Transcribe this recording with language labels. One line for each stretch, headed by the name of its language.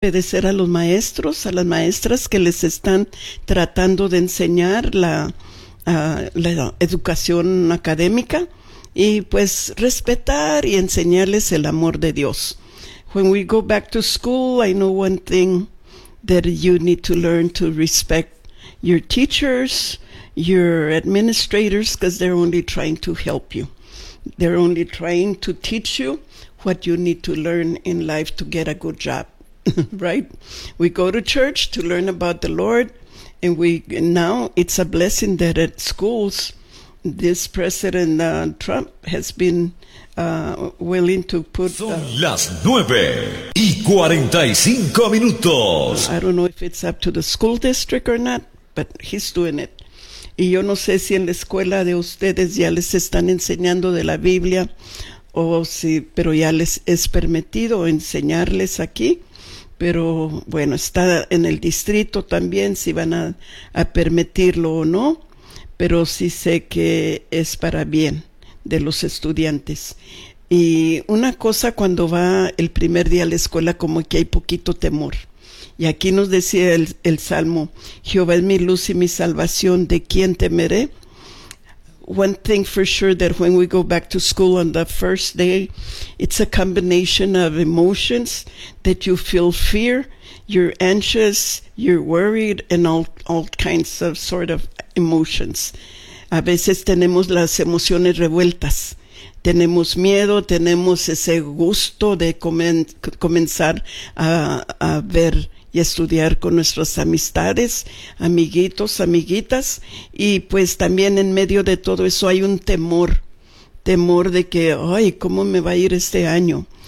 Spanish: obedecer a los maestros, a las maestras que les están tratando de enseñar la educación académica, y pues respetar y enseñarles el amor de Dios.
English: When we go back to school, I know one thing that you need to learn: to respect your teachers, your administrators, because they're only trying to help you. They're only trying to teach you what you need to learn in life to get a good job, right? We go to church to learn about the Lord, and now it's a blessing that at schools, this President Trump has been willing to put...
Spanish: Son las 9:45.
English: I don't know if it's up to the school district or not, but he's doing it.
Spanish: Y yo no sé si en la escuela de ustedes ya les están enseñando de la Biblia, pero ya les es permitido enseñarles aquí. Pero bueno, está en el distrito también, si van a permitirlo o no. Pero sí sé que es para bien de los estudiantes. Y una cosa, cuando va el primer día a la escuela, como que hay poquito temor. Y aquí nos decía el Salmo: Jehová es mi luz y mi salvación, ¿de quién temeré?
English: One thing for sure, that when we go back to school on the first day, it's a combination of emotions, that you feel fear, you're anxious, you're worried, and all kinds of sort of emotions.
Spanish: A veces tenemos las emociones revueltas. Tenemos miedo, tenemos ese gusto de comenzar a ver y estudiar con nuestras amistades, amiguitos, amiguitas, y pues también en medio de todo eso hay un temor de que, ay, ¿cómo me va a ir este año?